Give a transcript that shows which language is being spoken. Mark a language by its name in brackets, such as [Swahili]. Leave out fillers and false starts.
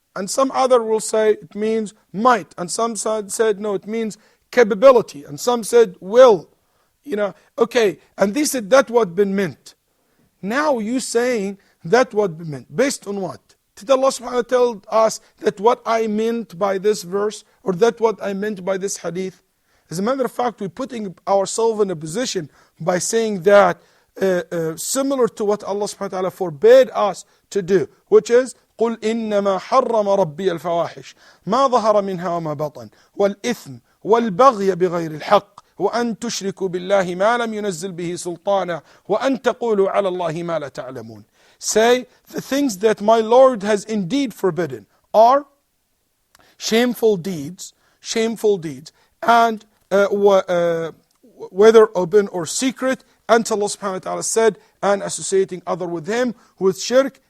[English] And some other will say it means might. And some said no, it means capability. And some said will. Okay, and they said that what been meant. Now you saying that what been meant. Based on what? Did Allah subhanahu wa ta'ala tell us that what I meant by this verse, or that what I meant by this hadith? As a matter of fact, we're putting ourselves in a position by saying that similar to what Allah subhanahu wa ta'ala forbade us to do, which is [Arabic] قل إنما حرم ربي الفواحش ما ظهر منها وما بطن والإثم والبغي بغير الحق وأن تشركوا بالله ما لم ينزل به سلطانا وأن تقولوا على الله ما لا تعلمون. [English] Say, the things that my Lord has indeed forbidden are shameful deeds, and whether open or secret, and Allah subhanahu wa ta'ala said, and associating other with him with shirk.